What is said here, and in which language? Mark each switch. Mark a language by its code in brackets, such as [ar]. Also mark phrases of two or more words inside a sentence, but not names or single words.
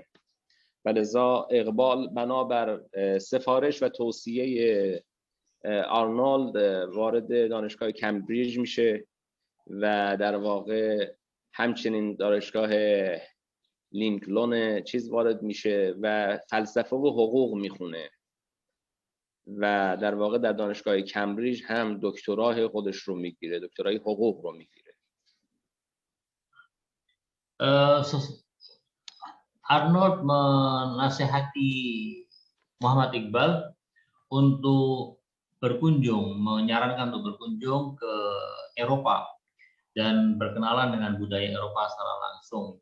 [fa] و لذا اقبال بنابر سفارش و توصیه آرنولد وارد دانشگاه کمبریج میشه و در واقع همچنین دانشگاه لینکلن وارد میشه و فلسفه و حقوق میخونه و در واقع در دانشگاه کمبریج هم دکترای خودش رو میگیره، دکترای حقوق رو میگیره. [id] Arnold menasihati Muhammad Iqbal untuk menyarankan untuk berkunjung ke Eropa dan berkenalan dengan budaya Eropa secara langsung.